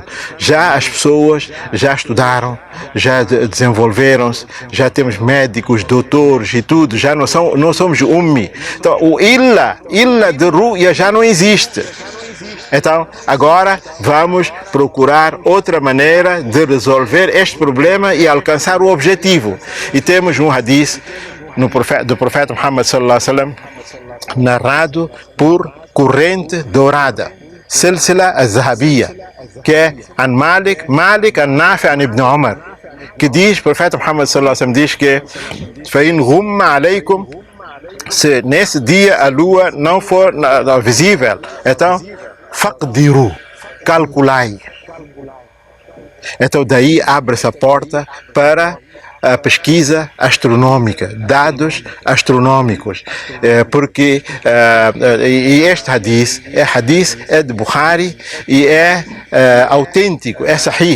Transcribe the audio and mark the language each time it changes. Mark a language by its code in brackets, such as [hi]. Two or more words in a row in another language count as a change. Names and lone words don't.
[pt] Já as pessoas já estudaram, já desenvolveram-se, já temos médicos, doutores e tudo, já não somos ummi. Então, o ilha de ru'ya já não existe. Então, agora vamos procurar outra maneira de resolver este problema e alcançar o objetivo. E temos um hadith do profeta Muhammad [ar] صلى الله عليه وسلم [pt] narrado por corrente dourada, [ar] سلسلة الذهبية, [pt] que é an Malik an-Nafi an Ibn Umar, que diz, o profeta Muhammad [ar] صلى الله عليه وسلم [pt] diz que [ar] فَإِنْ غُمَّ عَلَيْكُمْ, [pt] se nesse dia a lua não for visível, então faqdiru, calculai. Então daí abre-se a porta para a pesquisa astronômica, dados astronômicos, porque e este hadith é de Bukhari e é autêntico, é sahih.